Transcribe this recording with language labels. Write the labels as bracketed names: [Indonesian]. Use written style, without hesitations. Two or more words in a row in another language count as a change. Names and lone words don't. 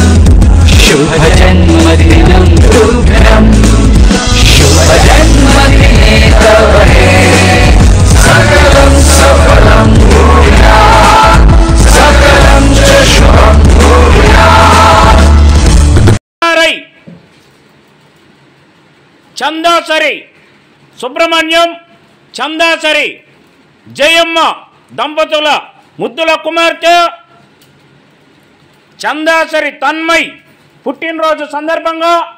[Sanskrit] शुभजन्मदिनं तुभ्यं शुभजन्मदिने तव हे सकलं सफलं भूयात् सकलं च शुभं भूयात्। [Telugu] చందాసరి సుబ్రహ్మణ్యం చందాసరి జయమ్మ దంపతుల ముద్దుల కుమార్తె చందాసరి తన్మయ్ పుట్టినరోజు సందర్భంగా